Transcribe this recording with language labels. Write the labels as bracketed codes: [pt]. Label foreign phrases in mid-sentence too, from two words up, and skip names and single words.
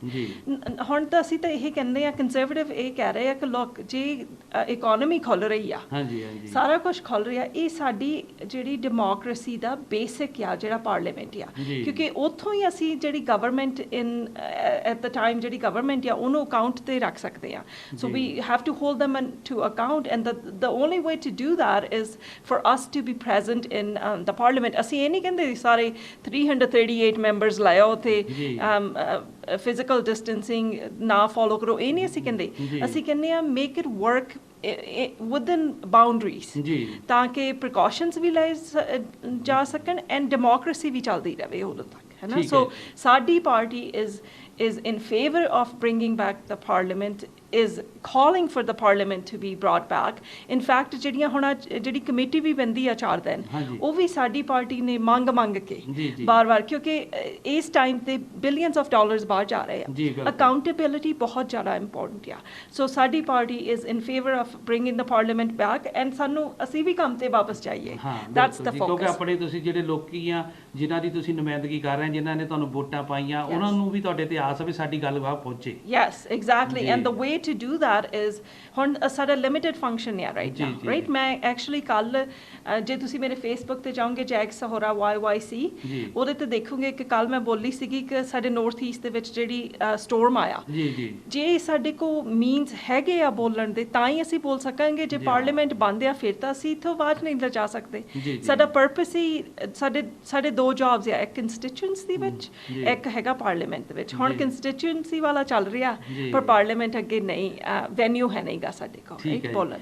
[pa] ਹੁਣ ਤਾਂ ਅਸੀਂ ਤਾਂ ਇਹ ਕਹਿੰਦੇ ਆ, ਕੰਜ਼ਰਵੇਟਿਵ ਇਹ ਕਹਿ ਰਹੇ ਆ ਕਿ ਲੋਕ ਜੇ ਇਕੋਨਮੀ ਖੁੱਲ੍ਹ ਰਹੀ ਆ, ਸਾਰਾ ਕੁਛ ਖੁੱਲ੍ਹ ਰਿਹਾ, ਇਹ ਸਾਡੀ ਜਿਹੜੀ ਡੈਮੋਕਰੇਸੀ ਦਾ ਬੇਸਿਕ ਆ ਜਿਹੜਾ ਪਾਰਲੀਮੈਂਟ ਆ, ਕਿਉਂਕਿ ਉੱਥੋਂ ਹੀ ਅਸੀਂ ਜਿਹੜੀ [en] government at the time [pa] ਜਿਹੜੀ ਗਵਰਨਮੈਂਟ ਆ ਉਹਨੂੰ ਅਕਾਊਂਟ ਤੇ ਰੱਖ ਸਕਦੇ ਆ [en] so we have to hold them to account and the only way to do that is for us to be present in the parliament [pa] ਅਸੀਂ ਇਹ ਨਹੀਂ ਕਹਿੰਦੇ ਸਾਰੇ 338 members ਲਾਇਓ ਤੇ [en] physical distancing [pa] ਨਾ follow ਕਰੋ ਇਹ ਨਹੀਂ ਅਸੀਂ ਕਹਿੰਦੇ ਅਸੀਂ ਕਹਿੰਦੇ ਆ [en] make it work within boundaries [pa] ਤਾਂ ਕਿ precautions ਵੀ ਲਏ ਜਾ ਸਕਣ [en] and democracy [pa] ਵੀ ਚੱਲਦੀ ਰਹੇ ਉਦੋਂ ਤੱਕ ਹੈ ਨਾ ਸੋ ਸਾਡੀ ਪਾਰਟੀ [en] is in favor of bringing back the parliament is calling for the parliament to be brought back in fact [pa] ਜਿਹੜੀਆਂ ਹੁਣ ਜਿਹੜੀ ਕਮੇਟੀ ਵੀ ਬੰਦੀ ਆ 4 ਦਿਨ ਉਹ ਵੀ ਸਾਡੀ ਪਾਰਟੀ ਨੇ ਮੰਗ ਕੇ ਬਾਰ-ਬਾਰ ਕਿਉਂਕਿ ਇਸ ਟਾਈਮ ਤੇ [en] billions of dollars [pa] ਬਾਹਰ ਜਾ ਰਹੇ ਆ ਅਕਾਊਂਟੇਬਿਲਿਟੀ ਬਹੁਤ ਜ਼ਿਆਦਾ ਇੰਪੋਰਟੈਂਟ ਆ ਸੋ ਸਾਡੀ ਪਾਰਟੀ [en] is in favor of bringing the parliament back and [pa] ਸਾਨੂੰ ਅਸੀਂ ਵੀ ਕੰਮ ਤੇ ਵਾਪਸ ਜਾਈਏ [en] that's the focus [pa] ਕਿਉਂਕਿ ਆਪਣੇ ਤੁਸੀਂ ਜਿਹੜੇ ਲੋਕੀ ਆ ਜਿਨ੍ਹਾਂ ਦੀ ਤੁਸੀਂ ਨੁਮਾਇੰਦਗੀ ਕਰ ਰਹੇ ਜਿਨ੍ਹਾਂ ਨੇ ਤੁਹਾਨੂੰ ਵੋਟਾਂ ਪਾਈਆਂ ਉਹਨਾਂ ਨੂੰ ਵੀ ਤੁਹਾਡੇ ਤੇ ਆਸ ਆ ਵੀ ਸਾਡੀ ਗੱਲ ਬਾਹਰ ਪਹੁੰਚੇ [en] yes exactly and the way to do that is [pa] ਹੁਣ ਸਾਡਾ [en] limited function [pa] ਹੈ [en] right now right [pa] ਮੈਂ ਐਕਚੁਅਲੀ ਕੱਲ ਜੇ ਤੁਸੀਂ ਮੇਰੇ ਫੇਸਬੁੱਕ ਤੇ ਜਾਓਗੇ ਜੈਕ ਸਹੋਰਾ YYC ਉਹਦੇ ਤੇ ਦੇਖੋਗੇ ਕਿ ਕੱਲ ਮੈਂ ਬੋਲੀ ਸੀਗੀ ਕਿ ਸਾਡੇ [en] north east [pa] ਦੇ ਵਿੱਚ ਜਿਹੜੀ ਸਟੋਰਮ ਆਇਆ ਜੇ ਸਾਡੇ ਕੋ ਮੀਨਸ ਹੈਗੇ ਆ ਬੋਲਣ ਦੇ ਤਾਂ ਹੀ ਅਸੀਂ ਬੋਲ ਸਕਾਂਗੇ ਜੇ ਪਾਰਲੀਮੈਂਟ ਬੰਦ ਆ ਫਿਰ ਤਾਂ ਅਸੀਂ ਇੱਥੋਂ ਆਵਾਜ਼ ਨਹੀਂ ਲਿਜਾ ਸਕਦੇ ਸਾਡਾ ਪਰਪਸ ਹੀ ਸਾਡੇ ਦੋ ਜੌਬਸ ਆ ਇੱਕ ਕੰਸਟੀਚੁਐਂਸੀ ਦੇ ਵਿੱਚ ਇੱਕ ਹੈਗਾ ਪਾਰਲੀਮੈਂਟ ਦੇ ਵਿੱਚ ਹੁਣ ਕੰਸਟੀਚੁਐਂਸੀ ਵਾਲਾ ਚੱਲ ਰਿਹਾ ਪਰ ਪਾਰਲੀਮੈਂਟ ਅੱਗੇ ਨਹੀਂ ਵੈਨਿਊ ਹੈ ਨਹੀਂਗਾ ਸਾਡੇ ਕੋਲ ਇੱਕ ਬੋਲਣ